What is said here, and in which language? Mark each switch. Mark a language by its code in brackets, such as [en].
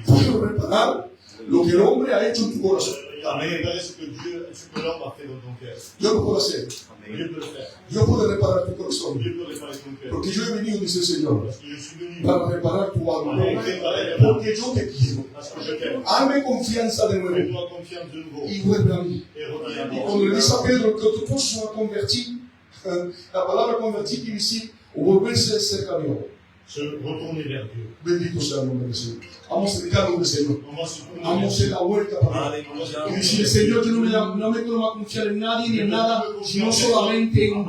[es] puedo reparar lo que el hombre ha hecho en tu corazón. [fr] Il a réparé ce que l'homme a fait dans ton cœur. [es] Yo lo puedo hacer. [fr] Dieu peut le faire. [es] Yo puedo reparar tu corazón. [fr] Dieu peut réparer ton cœur. [es] Porque yo he venido, dice el Señor, [fr] Parce que je suis venu. [es] para reparar tu alma. [fr] Réparer [es] Porque yo te quiero. [fr] parce que je t'aime. [es] Hazme confianza de nuevo [fr] Fais-toi confiance de nouveau. [es] y vuelve a mí. [fr] Et reviens à [es] Y [fr] moi. [es] cuando le dice a Pedro que otros se va a convertir, la palabra convertir quiere decir o volverse cerca de Dios. [fr] Se retourner vers Dieu. [es] Bendito sea el nombre del Señor. Vamos a dedicar al nombre del Señor. [fr] On va se tourner [es] Vamos a hacer la vuelta para Dios. Y decirle, Señor, yo no me quiero confiar en nadie ni en nada, sino solamente en ti.